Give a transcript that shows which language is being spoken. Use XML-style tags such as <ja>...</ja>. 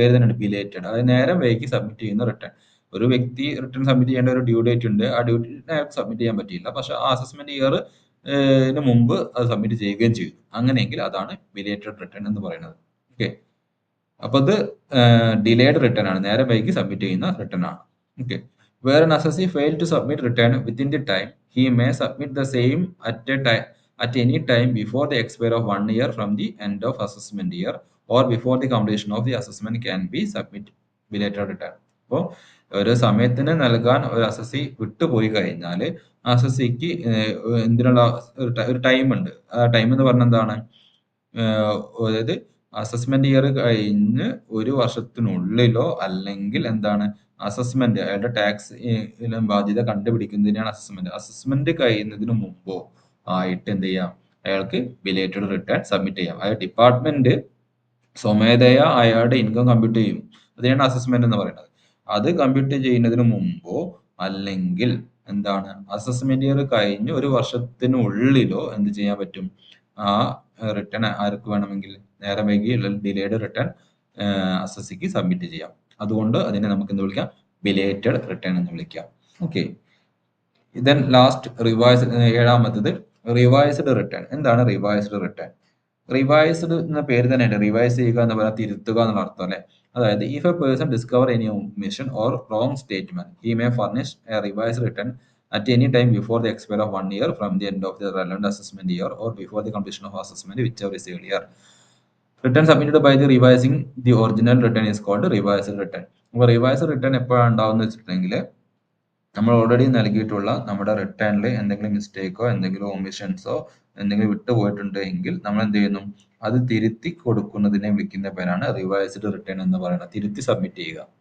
<ml>പേര് തന്നെ ബിലേറ്റഡ്, അതായത് നേരം വൈകി സബ്മിറ്റ് ചെയ്യുന്ന റിട്ടേൺ. ഒരു വ്യക്തി റിട്ടേൺ സബ്മിറ്റ് ചെയ്യേണ്ട ഒരു ഡ്യൂ ഡേറ്റ് ഉണ്ട്, ആ ഡ്യൂ ഡേറ്റ് സബ്മിറ്റ് ചെയ്യാൻ പറ്റിയില്ല, പക്ഷെ ആ അസസ്മെന്റ് ഇയർ മുമ്പ് അത് സബ്മിറ്റ് ചെയ്യുകയും ചെയ്തു. അങ്ങനെയെങ്കിൽ അതാണ് ബിലേറ്റഡ് റിട്ടേൺ എന്ന് പറയുന്നത്. ഓക്കെ, അപ്പൊ ഇത് ഡിലേഡ് റിട്ടേൺ ആണ്, നേരം വൈകി സബ്മിറ്റ് ചെയ്യുന്ന റിട്ടേൺ ആണ്.</ml> <en>Okay, where an assessee failed to submit return within the time, he may submit the same at any time before the expire of 1 year from the end of assessment year or before the completion of the assessment can be submit belated return.</en> <ml>അപ്പോൾ ഒരു സമയത്തിന് നൽകാൻ ഒരു assessee വിട്ടുപോയി കഴിഞ്ഞാൽ അസസിക്ക് എന്തിനുള്ള ഒരു time ഉണ്ട്. ആ ടൈം എന്ന് പറഞ്ഞാൽ എന്താണ്? അതായത് അസസ്മെന്റ് ഇയർ കഴിഞ്ഞ് ഒരു വർഷത്തിനുള്ളിലോ അല്ലെങ്കിൽ എന്താണ് അസസ്മെന്റ് അയാളുടെ ടാക്സ് ബാധ്യത കണ്ടുപിടിക്കുന്നതിനാണ് അസസ്മെന്റ്. അസസ്മെന്റ് കഴിയുന്നതിന് മുമ്പോ ആയിട്ട് എന്ത് ചെയ്യാം? അയാൾക്ക് ബിലേറ്റഡ് റിട്ടേൺ സബ്മിറ്റ് ചെയ്യാം. അതായത് ഡിപ്പാർട്ട്മെന്റ് സ്വമേധയാ അയാളുടെ ഇൻകം കമ്പ്യൂട്ട് ചെയ്യും, അതിനാണ് അസസ്മെന്റ് എന്ന് പറയുന്നത്. അത് കമ്പ്യൂട്ട് ചെയ്യുന്നതിന് മുമ്പോ അല്ലെങ്കിൽ എന്താണ് അസസ്മെന്റ് ഇയർ കഴിഞ്ഞ് ഒരു വർഷത്തിനുള്ളിലോ എന്ത് ചെയ്യാൻ പറ്റും? ആ റിട്ടേൺ ആർക്ക് വേണമെങ്കിൽ നേരം വൈകി ഡിലേഡ് റിട്ടേൺ അസസിക്ക് സബ്മിറ്റ് ചെയ്യാം. അതുകൊണ്ട് അതിനെ നമുക്ക് എന്ത് വിളിക്കാം? ബിലേറ്റഡ് റിട്ടേൺ എന്ന് വിളിക്കാം. Okay, then last ഏഴാമത്തത് revised return. എന്താണ് റിവൈസ്ഡ് റിട്ടേൺ? റിവൈസ്ഡ് എന്ന പേര് തന്നെയുണ്ട്, റിവൈസ് ചെയ്യുക എന്ന് പറഞ്ഞാൽ തിരുത്തുക എന്നുള്ള അർത്ഥം അല്ലെ.</ml> <en>അതായത് if a person discover any omission or wrong statement he may furnish a revised return at any time before the expire of 1 year from the end of the relevant assessment year or before the completion of assessment, whichever is earlier. Return submitted by the revising the original return is called revised return.</en> <ml>അപ്പോൾ revised return എപ്പോഴാണ് ഉണ്ടാവുന്നത് വെച്ചിട്ടുണ്ടെങ്കിൽ നമ്മൾ already നൽകിയിട്ടുള്ള നമ്മുടെ റിട്ടേണിൽ എന്തെങ്കിലും മിസ്റ്റേക്കോ എന്തെങ്കിലും ഒമിഷൻസോ എന്തെങ്കിലും വിട്ടുപോയിട്ടുണ്ട് എങ്കിൽ നമ്മൾ എന്ത് ചെയ്യുന്നു? അത് തിരുത്തി കൊടുക്കുന്നതിനെ വിളിക്കുന്ന പേരാണ് റിവൈസ്ഡ് റിട്ടേൺ എന്ന് പറയുന്നത്. തിരുത്തി സബ്മിറ്റ് ചെയ്യുക.</ml>